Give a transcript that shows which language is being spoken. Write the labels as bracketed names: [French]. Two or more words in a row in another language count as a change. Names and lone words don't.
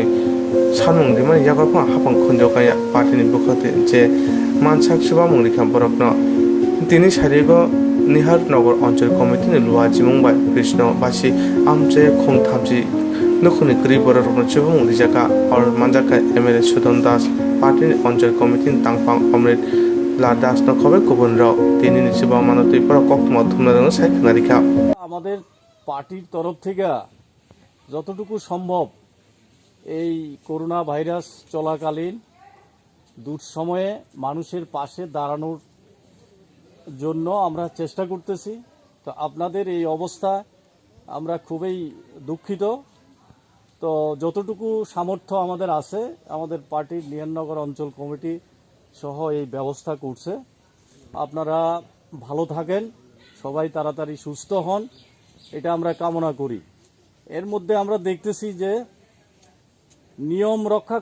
[Kok Borok] सानुं दिमानि जागाफा हापां खनजकाया पार्टीनि बुखते जे मानसाक सुबा मुंरिखा बरकनो तिनि सारिगो निहार नगर अंचल कमिटिनि लुवाजि मुंबाय कृष्ण बासी आमचे खोंथामजि नखुनि ग्रि बरकनो सुबा मुंरि जागा और मानजाका एमएलए सुदन दास पार्टीनि अंचल कमिटिनि तांफां अमृत लादास नखबे गुबुन राव तिनि निसुबा मानतै पर कखमा थुमनादों साइखनारिखा [Bangla] আমাদের পার্টির তরফ থেকে যতটুকু সম্ভব এই করোনা ভাইরাস চলাকালীন দুঃসময়ে মানুষের পাশে দাঁড়ানোর জন্য আমরা চেষ্টা করতেছি তো আপনাদের এই অবস্থা আমরা খুবই দুঃখিত তো যতটুকু সামর্থ্য আমাদের আছে আমাদের পার্টির নিহারনগর অঞ্চল কমিটি সহ এই ব্যবস্থা করছে আপনারা ভালো থাকেন সবাই তাড়াতাড়ি সুস্থ হন এটা আমরা কামনা করি এর মধ্যে আমরা দেখতেছি যে নিয়ম রক্ষা